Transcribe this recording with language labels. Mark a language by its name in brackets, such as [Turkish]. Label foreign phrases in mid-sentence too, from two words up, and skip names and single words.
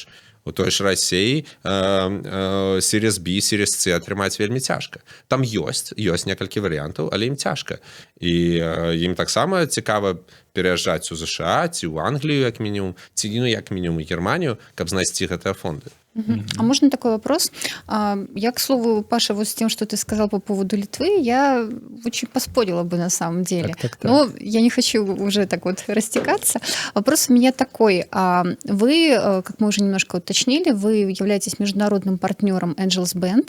[Belarusian] У той ж Расіі [English] Series B, Series C [Belarusian] атрымаць вельмі цяжка. Там ёсць некалькі варыянтаў, але ім цяжка. І ім таксама цікава пераязджаць у ЗША, ці ў Англію, як мінімум, ці, ну, як мінімум, у Германію, каб знайсці гэтыя фонды. [Russian] А можно такой вопрос? Я, к слову, Паша, вот с тем, что ты сказал по поводу Литвы, я очень поспорила бы на самом деле. Так. Но я не хочу уже так вот растекаться. Вопрос у меня такой. Вы, как мы уже немножко уточнили, вы являетесь международным партнером Angels Band.